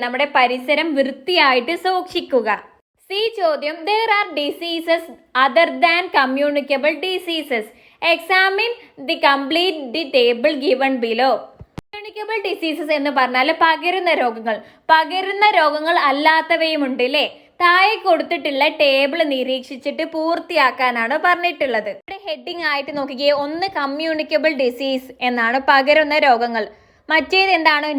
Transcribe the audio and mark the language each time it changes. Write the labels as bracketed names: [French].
[Malayalam] നമ്മുടെ പരിസരം വൃത്തിയായിട്ട് സൂക്ഷിക്കുക. സി ചോദ്യം. [English] There are diseases other than communicable diseases. Examine the complete the table given below. [Malayalam] Communicable diseases എന്ന് പറഞ്ഞാൽ പകരുന്ന രോഗങ്ങൾ അല്ലാത്തവയും ഉണ്ട് അല്ലേ? താഴെ കൊടുത്തിട്ടുള്ള ടേബിൾ നിരീക്ഷിച്ചിട്ട് പൂർത്തിയാക്കാനാണ് പറഞ്ഞിട്ടുള്ളത്. ഇവിടെ ഹെഡിങ് ആയിട്ട് നോക്കിക്കേ. 1 കമ്മ്യൂണിക്കബിൾ ഡിസീസ് എന്നാണ്, പകരുന്ന രോഗങ്ങൾ. മറ്റേത് എന്താണ്?